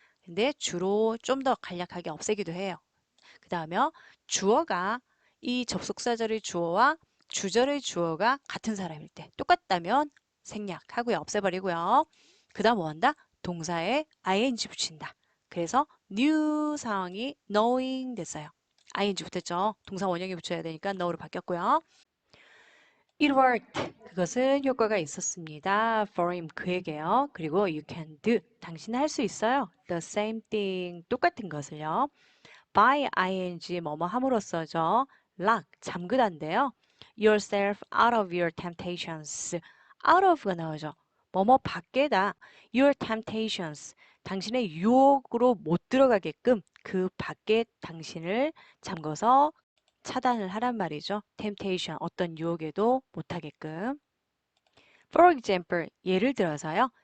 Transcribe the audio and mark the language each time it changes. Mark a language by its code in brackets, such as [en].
[ko] 근데 주로 좀 더 간략하게 없애기도 해요. 그 다음에 주어가 이 접속사절의 주어와 주절의 주어가 같은 사람일 때 똑같다면 생략하고요. 없애버리고요. 그 다음 뭐 한다? 동사에 ing 붙인다. 그래서 new 상황이 knowing 됐어요. ing 붙었죠. 동사 원형에 붙여야 되니까 know로 바뀌었고요. [en] It worked. [ko] 그것은 효과가 있었습니다. [en] For him, [ko] 그에게요. 그리고 [en] you can do. [ko] 당신은 할 수 있어요. [en] The same thing. [ko] 똑같은 것을요. by ing 뭐뭐 함으로써죠. lock 잠그다인데요. [en] yourself out of your temptations. [ko] out of가 나오죠. 뭐뭐 밖에다 [en] your temptations. [ko] 당신의 유혹으로 못 들어가게끔 그 밖에 당신을 잠궈서 차단을 하란 말이죠. temptation 어떤 유혹에도 못하게끔. [en] For example, [ko] 예를 들어서요.